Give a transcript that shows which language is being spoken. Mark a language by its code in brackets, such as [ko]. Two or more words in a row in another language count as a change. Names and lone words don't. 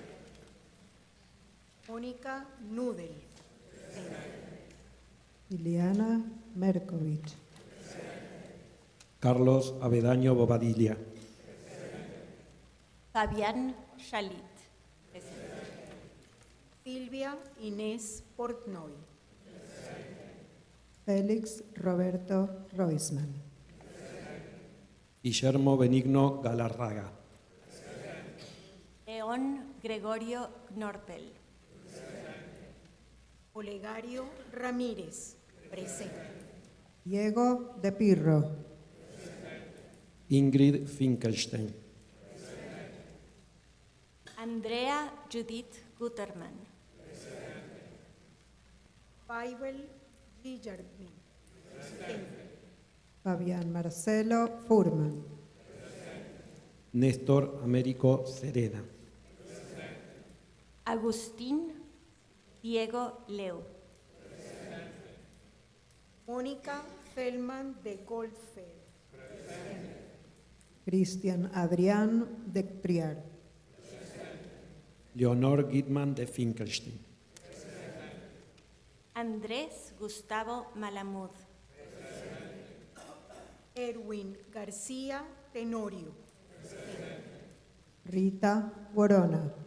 [es] Mónica Nudel. Ileana Merkovich. Carlos Avedaño Bobadilla. Fabián Chalit, presente. Silvia Inés Portnoy. Félix Roberto Roisman. Guillermo Benigno Galarraga. León Gregorio Knorpel. Olegario Ramírez. Presente. Diego de Pirro. Ingrid Finkelstein. Andrea Judith Guterman. Pavel Guillermin. Fabián Marcelo Furman. Néstor Américo Serena. Agustín Diego Leu. Mónica Feldman de Goldfeld. Cristian Adrián de Priar. Leonor Gitman de Finkelstein. Andrés Gustavo Malamud. Erwin García Tenorio. Rita Borona.